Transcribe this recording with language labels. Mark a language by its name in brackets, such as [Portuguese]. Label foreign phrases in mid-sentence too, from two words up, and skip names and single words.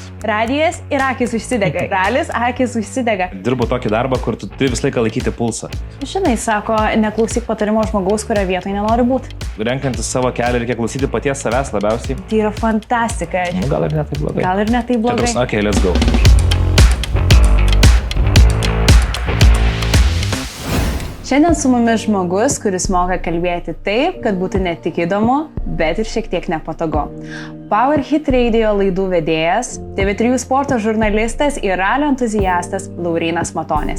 [Lithuanian] Radijas ir akis užsidega. Ralis, akis užsidega. Dirbu tokį darbą, kur tu turi visą laiką laikyti pulsą. Žinai, sako, neklausyk patarimo žmogaus, kurio vietoje nenori būti. Renkantis savo kelią reikia klausyti paties savęs labiausiai. Tai yra fantastika. Gal ir ne taip blogai. Gal ir ne taip blogai. [English] Okay, let's go. [Lithuanian] Šiandien su mumis žmogus, kuris moka kalbėti taip, kad būtų ne tik įdomu, bet ir šiek tiek nepatogu. Power Hit Radio laidų vedėjas, TV3 sporto žurnalistas ir ralio entuziastas Laurynas Matonis.